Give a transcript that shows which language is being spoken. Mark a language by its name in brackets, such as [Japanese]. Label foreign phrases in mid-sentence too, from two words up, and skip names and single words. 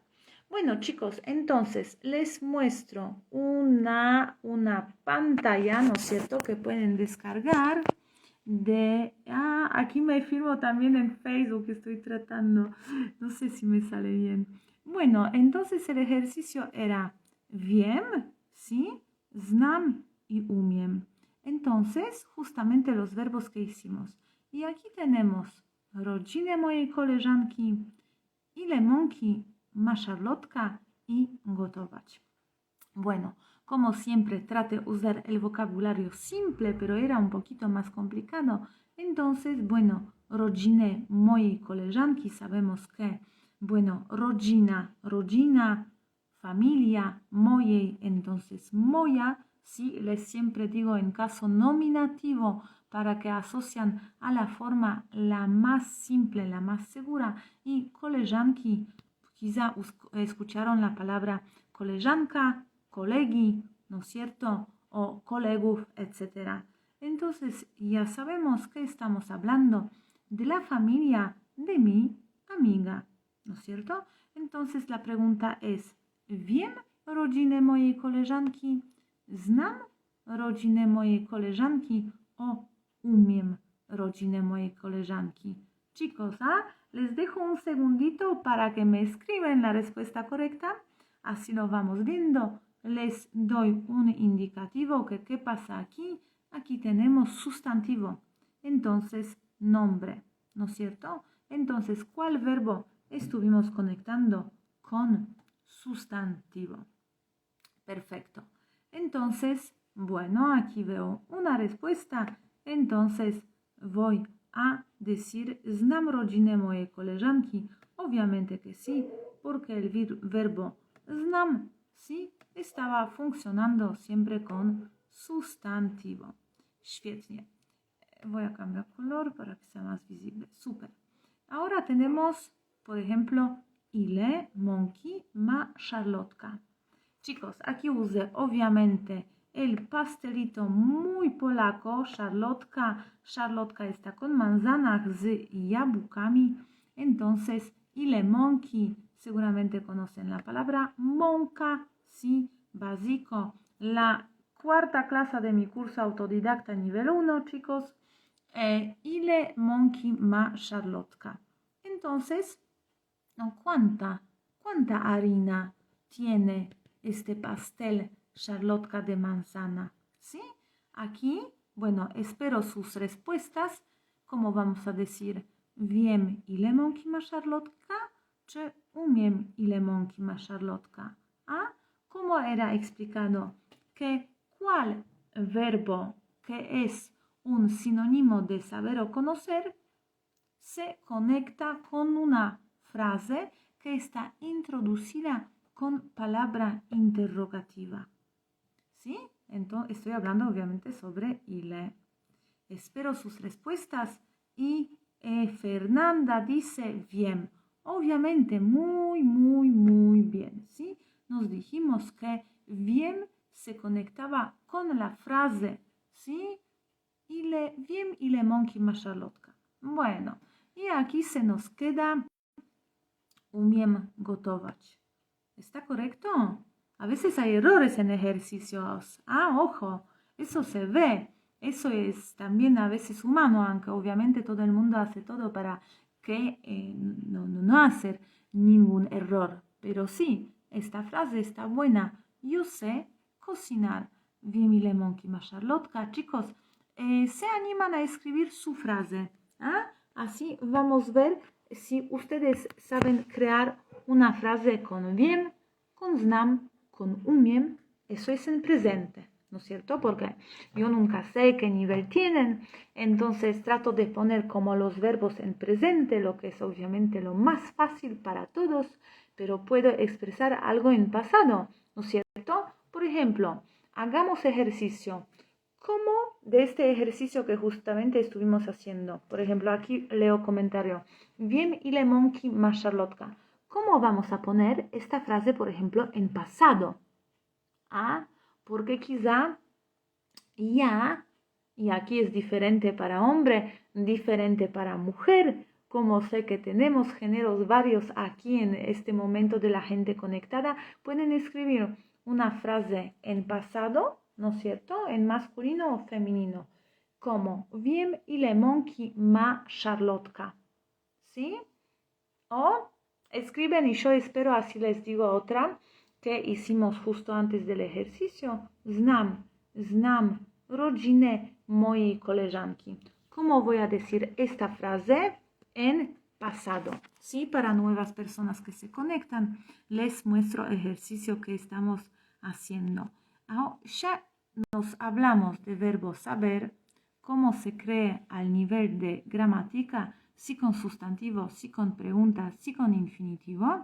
[Spanish] Bueno, chicos, entonces les muestro una pantalla, ¿no es cierto?, que pueden descargar aquí me firmo también en Facebook, estoy tratando, no sé si me sale bien. Bueno, entonces el ejercicio era wiem, ¿sí? [Polish] Znam y umiem. [Spanish] Entonces, justamente los verbos que hicimos. Y aquí tenemos [Polish] rodziny mojej koleżanki, ile mąki ma Szarlotka i gotować. [Spanish] Bueno, como siempre traté de usar el vocabulario simple, pero era un poquito más complicado. Entonces, bueno, [Polish] rodziny mojej koleżanki, [Spanish] sabemos que, bueno, rodzina, familia, mojej, entonces moja, sí, les siempre digo en caso nominativo para que asocian a la forma la más simple, la más segura. Y koleżanki, quizá escucharon la palabra [Polish] koleżanka, kolegi, [Spanish] ¿no es cierto? O kolegów, etc. Entonces ya sabemos que estamos hablando de la familia de mi amiga, ¿no es cierto? Entonces la pregunta es, [Polish] ¿wiem rodzinę mojej koleżanki? ¿Znam rodzinę mojej koleżanki? O umiem rodzinę mojej koleżanki. [Spanish] Chicos, les dejo un segundito para que me escriban la respuesta correcta. Así lo vamos viendo. Les doy un indicativo que qué pasa aquí. Aquí tenemos sustantivo. Entonces, nombre, ¿no es cierto? Entonces, ¿cuál verbo estuvimos conectando con sustantivo? Perfecto. Entonces, bueno, aquí veo una respuesta. Entonces, voy a decir [Polish] znam rodzinę mojej koleżanki. [Spanish] Obviamente que sí, porque el verbo znam, sí, estaba funcionando siempre con sustantivo. [Polish] Świetnie. [Spanish] Voy a cambiar color para que sea más visible. Super. Ahora tenemos, por ejemplo, [Polish] ile mąki ma Szarlotka. [Spanish] Chicos, aquí usé obviamente el pastelito muy polaco, Szarlotka. Szarlotka está con manzanas y jabłkami. Entonces, [Polish] ile mąki, [Spanish] seguramente conocen la palabra mąka, sí, básico. La cuarta clase de mi curso autodidacta nivel 1, chicos. [Polish] Ile mąki ma Szarlotka. [Spanish] Entonces, ¿cuánta harina tiene este pastel Szarlotka de manzana? ¿Sí? Aquí, bueno, espero sus respuestas. ¿Cómo vamos a decir? [Polish] Wiem, ile mąki ma Szarlotka, czy umiem, ile mąki ma Szarlotka? [Spanish] ¿Cómo era explicado que cuál verbo que es un sinónimo de saber o conocer se conecta con una frase que está introducida con palabra interrogativa? ¿Sí? Entonces, estoy hablando obviamente sobre ile. Espero sus respuestas y Fernanda dice bien. Obviamente, muy bien, ¿sí? Nos dijimos que bien se conectaba con la frase, ¿sí? [Polish] Wiem, ile mąki ma Szarlotka. [Spanish] Bueno, y aquí se nos queda [Polish] umiem gotować. [Spanish] ¿Está correcto? A veces hay errores en ejercicios. Ojo, eso se ve. Eso es también a veces humano, aunque obviamente todo el mundo hace todo para que no hacer ningún error. Pero sí, esta frase está buena. Yo sé cocinar. [Polish] Wiem, ile mąki ma Szarlotka. [Spanish] Chicos, se animan a escribir su frase. Así vamos a ver si ustedes saben crear una frase con wiem, con znam, con umiem. Eso es en presente, ¿no es cierto? Porque yo nunca sé qué nivel tienen, entonces trato de poner como los verbos en presente, lo que es obviamente lo más fácil para todos, pero puedo expresar algo en pasado, ¿no es cierto? Por ejemplo, hagamos ejercicio. ¿Cómo de este ejercicio que justamente estuvimos haciendo? Por ejemplo, aquí leo comentario. [Polish] Wiem, ile mąki ma Szarlotka. [Spanish] ¿Cómo vamos a poner esta frase, por ejemplo, en pasado? Porque quizá ya, y aquí es diferente para hombre, diferente para mujer. Como sé que tenemos géneros varios aquí en este momento de la gente conectada, pueden escribir una frase en pasado, ¿no es cierto?, en masculino o femenino, como [Polish] Wiem ile mąki ma Charlotka, [Spanish] ¿sí? O escriben, y yo espero, así les digo otra que hicimos justo antes del ejercicio, [Polish] znam rodzinę mojej koleżanki. [Spanish] ¿Cómo voy a decir esta frase en pasado? Sí, para nuevas personas que se conectan, les muestro el ejercicio que estamos haciendo. Ahora ya nos hablamos de verbo saber, cómo se cree al nivel de gramática, sí con sustantivo, sí con pregunta, sí con infinitivo.